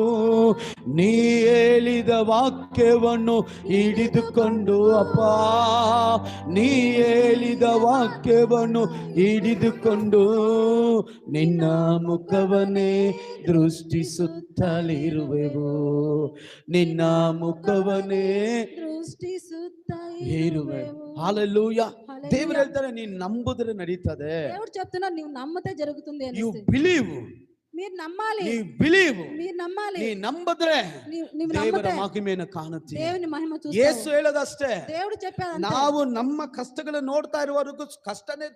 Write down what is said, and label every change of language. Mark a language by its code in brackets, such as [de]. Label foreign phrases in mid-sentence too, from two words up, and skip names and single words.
[kn] ನೀ ಹೇಳಿದ ವಾಕ್ಯವನ್ನು ಹಿಡಿದುಕೊಂಡು ಅಪ್ಪ, ನೀ ಹೇಳಿದ ವಾಕ್ಯವನ್ನು ಹಿಡಿದುಕೊಂಡು ನಿನ್ನ ಮುಖವನ್ನೇ ದೃಷ್ಟಿಸುತ್ತಲಿರುವೆವು. ನಿನ್ನ ಮುಖವನ್ನೇ ದೃಷ್ಟಿಸುತ್ತಾ ಇರುವೆವು. ಹಾಲೆಲೂಯಾ. ದೇವರು ಹೇಳ್ತಾರೆ, ನೀನು ನಂಬುದ್ರೆ ನಡೀತದೆ. [te] దేవుడు చెప్తున్నారు, నీవు నమ్మితే జరుగుతుంది యు అనేసి. బిలీవ్, మీరు నమ్మాలి. [kn] ನೀ ಬಿಲೀವ್, [te] మీరు నమ్మాలి. [kn] ನೀ ನಂಬಿದ್ರೆ [te] నీవు [kn] ದೇವರ [te] నమ్మితే [kn] ಮಹಿಮೆಯನ್ನು ಕಾಣುತ್ತೀಯ. [te] దేవుని మహిమ [kn] ಯೇಸು [te] చూస్తావు. [kn] ಹೇಳೋದಷ್ಟೇ, [te] దేవుడు చెప్పాడు, [kn] ನಾವು ನಮ್ಮ ಕಷ್ಟಗಳನ್ನು ನೋಡ್ತಾ ಇರುವವರೆಗೂ ಕಷ್ಟನೇ